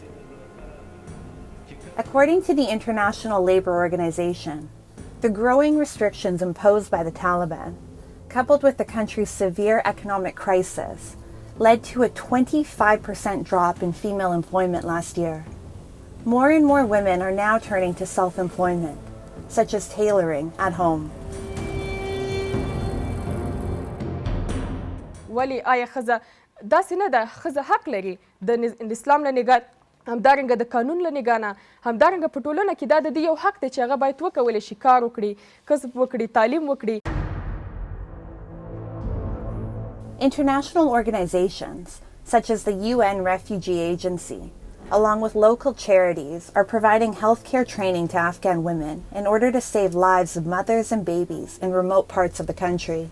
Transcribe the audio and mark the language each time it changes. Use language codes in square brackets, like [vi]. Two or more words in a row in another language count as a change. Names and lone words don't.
[en] According to the International Labour Organization, the growing restrictions imposed by the Taliban, coupled with the country's severe economic crisis, led to a 25% drop in female employment last year. More and more women are now turning to self-employment, such as tailoring at home. [ps] ولی آیا خزه داسې نه ده خزه حق لري د اسلام له نگاه همدارنګه د قانون له نگاه نه همدارنګه په ټولنه کې دا د دې یو حق دی چې هغه باید وکولی شي کار وکړي کسب وکړي تعلیم وکړي. [en] International organizations, such as the UN Refugee Agency, along with local charities, are providing healthcare training to Afghan women in order to save lives of mothers and babies in remote parts of the country.